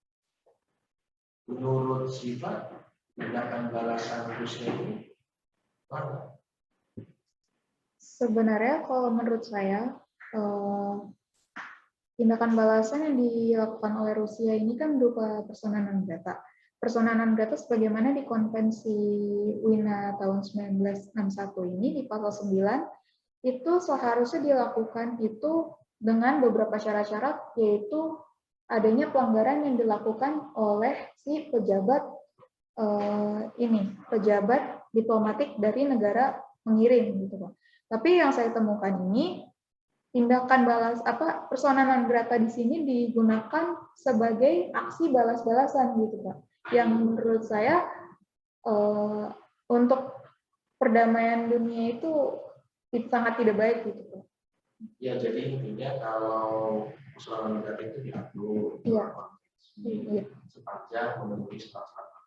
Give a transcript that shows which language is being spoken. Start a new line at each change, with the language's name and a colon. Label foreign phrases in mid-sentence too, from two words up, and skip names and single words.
Indonesian: Menurut Siva, tindakan balasan Rusia ini mana? Sebenarnya kalau menurut saya, tindakan balasan yang dilakukan oleh Rusia ini kan berupa
Latin: persona non grata. Persona non grata
Indonesian: sebagaimana di Konvensi Wina tahun 1961 ini di pasal 9 itu seharusnya dilakukan itu dengan beberapa syarat-syarat, yaitu adanya pelanggaran yang dilakukan oleh si pejabat pejabat diplomatik dari negara mengirim gitu Pak. Tapi yang saya temukan ini tindakan
Latin: persona non grata
Indonesian: di sini digunakan sebagai aksi balas-balasan gitu Pak. Yang menurut saya untuk perdamaian dunia itu sangat tidak baik gitu Pak. Ya, jadi intinya kalau persoalan negara itu diatur sepanjang memenuhi syarat-syarat.